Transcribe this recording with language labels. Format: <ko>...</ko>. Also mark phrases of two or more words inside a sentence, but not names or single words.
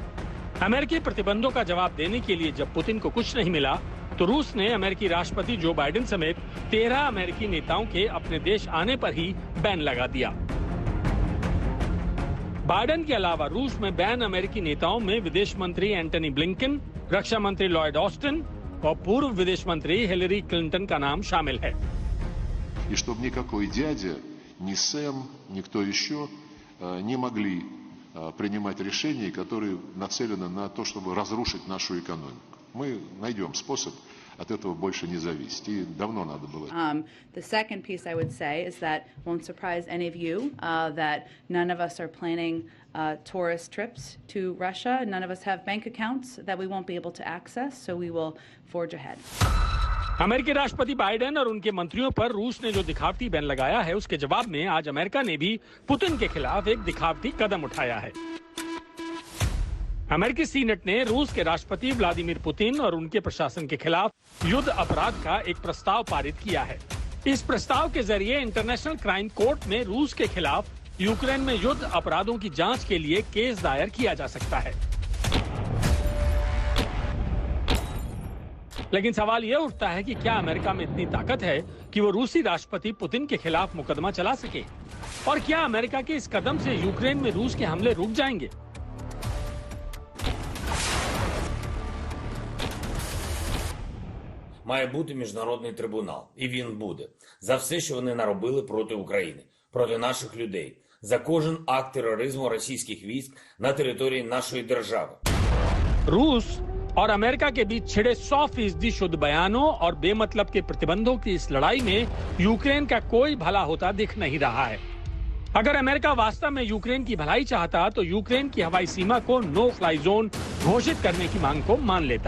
<hi>अमेरिकी प्रतिबंधों का जवाब देने के लिए जब पुतिन को कुछ नहीं मिला तो रूस ने अमेरिकी राष्ट्रपति जो बाइडेन समेत 13 अमेरिकी नेताओं के अपने देश आने पर ही बैन लगा दिया। बाइडेन के अलावा रूस में बैन अमेरिकी नेताओं में विदेश मंत्री एंटनी ब्लिंकन, रक्षा मंत्री लॉयड ऑस्टिन और पूर्व विदेश मंत्री हिलरी क्लिंटन का नाम शामिल है।</hi> <ru>И чтобы никакой дядя, ни Сэм, никто еще не могли принимать решения, которые нацелены на то, чтобы разрушить нашу экономику. Мы найдем способ от этого больше не зависеть. И давно надо было.</ru> <en>The second piece I would say is that won't surprise any of you that none of us are planning tourist trips to Russia. None of us have bank accounts that we won't be able to access, so we will forge ahead.</en> <hi>अमेरिकी राष्ट्रपति बाइडेन और उनके मंत्रियों पर रूस ने जो दिखावटी बैन लगाया है उसके जवाब में आज अमेरिका ने भी पुतिन के खिलाफ एक दिखावटी कदम उठाया है। अमेरिकी सीनेट ने रूस के राष्ट्रपति व्लादिमीर पुतिन और उनके प्रशासन के खिलाफ युद्ध अपराध का एक प्रस्ताव पारित किया है। इस प्रस्ताव के जरिए इंटरनेशनल क्राइम कोर्ट में रूस के खिलाफ यूक्रेन में युद्ध अपराधों की जांच के लिए केस दायर किया जा सकता है। लेकिन सवाल यह उठता है कि क्या अमेरिका में इतनी ताकत है कि वो रूसी राष्ट्रपति पुतिन के खिलाफ मुकदमा चला सके, और क्या अमेरिका के इस कदम से यूक्रेन में रूस के हमले रुक जाएंगे?</hi> <uk>Має бути міжнародний трибунал, і він буде. За все, що вони наробили проти України, проти наших людей, за кожен акт тероризму російських військ на території нашої держави.</uk> <hi>रूस और अमेरिका के बीच छिड़े 100% शुद्ध बयानों और बेमतलब के प्रतिबंधों की इस लड़ाई में यूक्रेन का कोई भला होता दिख नहीं रहा है। अगर अमेरिका वास्तव में यूक्रेन की भलाई चाहता तो यूक्रेन की हवाई सीमा को</hi> <en>no fly zone</en> <hi>घोषित करने की मांग को मान लेता।</hi>